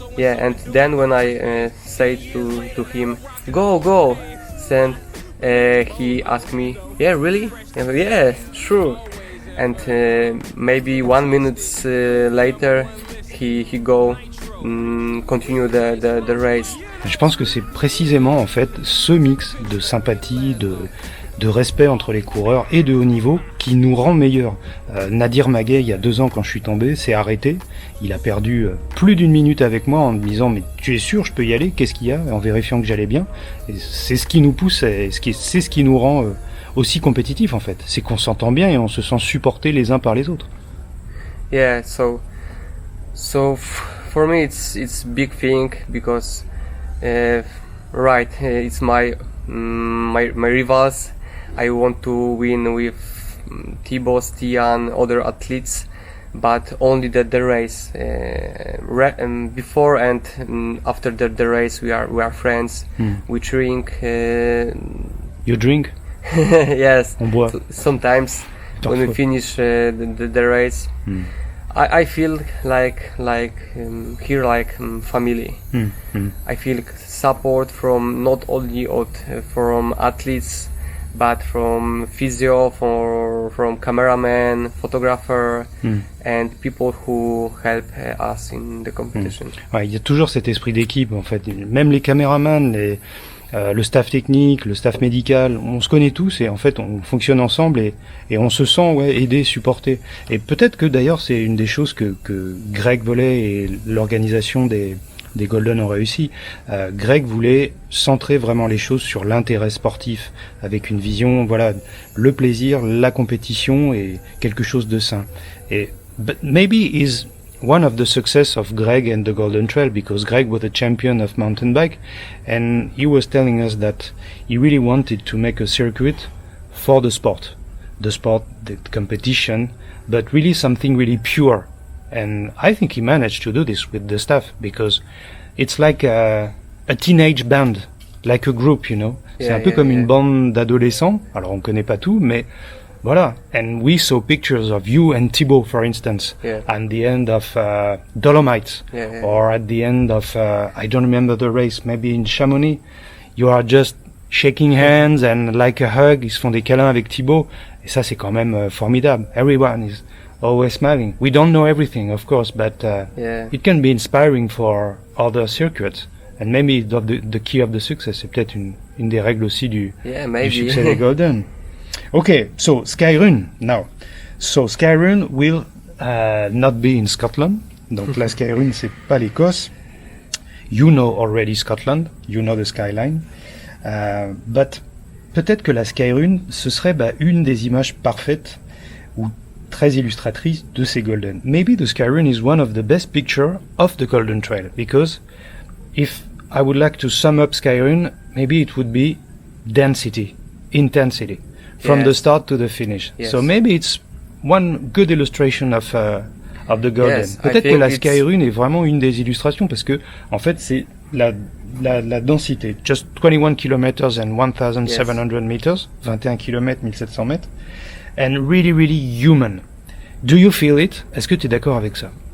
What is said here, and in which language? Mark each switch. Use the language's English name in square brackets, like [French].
[English] Yeah, and then when I said to him, go, then he asked me, yeah, really? Yeah, sure. And maybe 1 minute later, he continue the race. [French] Je pense que c'est précisément en fait ce mix de sympathie, de respect entre les coureurs et de haut niveau qui nous rend meilleurs. Nadir Maguet, il y a 2 ans quand je suis tombé, s'est arrêté. Il a perdu plus d'1 minute avec moi en me disant mais tu es sûr je peux y aller, qu'est-ce qu'il y a, en vérifiant que j'allais bien. Et c'est ce qui nous pousse, c'est ce qui nous rend aussi compétitifs en fait. C'est qu'on s'entend bien et on se sent supportés les uns par les autres. [English] Yeah, so for me it's big thing because it's my rivals. I want to win with Thibaut, Stian, other athletes, but only the race. Before and after the race, we are friends. We drink. You drink? Yes. [French] On boit. [English] Sometimes when we finish the race, I feel like here like family. I feel support from not only from athletes, but from physio, from cameraman, photographer, and people who help us in the competition. [French] Ouais, il y a toujours cet esprit d'équipe en fait. Même les caméramans, le staff technique, le staff médical, on se connaît tous et en fait on fonctionne ensemble et on se sent aidé, supporté. Et peut-être que d'ailleurs c'est une des choses que Greg Volley et l'organisation des Golden ont réussi. Greg voulait centrer vraiment les choses sur l'intérêt sportif avec une vision, voilà, le plaisir, la compétition et quelque chose de sain. [English] Et but maybe is one of the success of Greg and the Golden Trail, because Greg was a champion of mountain bike and he was telling us that he really wanted to make a circuit for the sport, the competition, but really something really pure. And I think he managed to do this with the staff, because it's like a teenage band, like a group, you know. [French] C'est un peu comme une bande d'adolescents. Alors on connaît pas tout, mais voilà. [English] And we saw pictures of you and Thibaut, for instance, at the end of Dolomites, or at the end of I don't remember the race, maybe in Chamonix. You are just shaking hands and like a hug. [French] Ils se font des câlins avec Thibaut. Et ça, c'est quand même formidable. [English] Everyone is always smiling. We don't know everything, of course, but it can be inspiring for other circuits. And maybe the key of the success, [French] c'est peut-être une des règles aussi du succès des Golden. [English] Okay, so Skyrun now. So Skyrun will not be in Scotland. [French] Donc la Skyrun, c'est pas l'Écosse. [English] You know already Scotland. You know the skyline. [French] But peut-être que la Skyrun, ce serait une des images parfaites ou très illustratrices de ces Golden. [English] Maybe the Skyrun is one of the best picture of the Golden Trail, because if I would like to sum up Skyrun, maybe it would be density, intensity, from the start to the finish. Yes. So maybe it's one good illustration of the Golden. Yes, [French] peut-être que la Skyrun est vraiment une des illustrations, parce que en fait c'est la densité. [English] Just 21 kilometers and 1,700 meters, 21 km, 1700 mètres, and really, really human. Do you feel it? [French] Est-ce que tu es d'accord avec ça?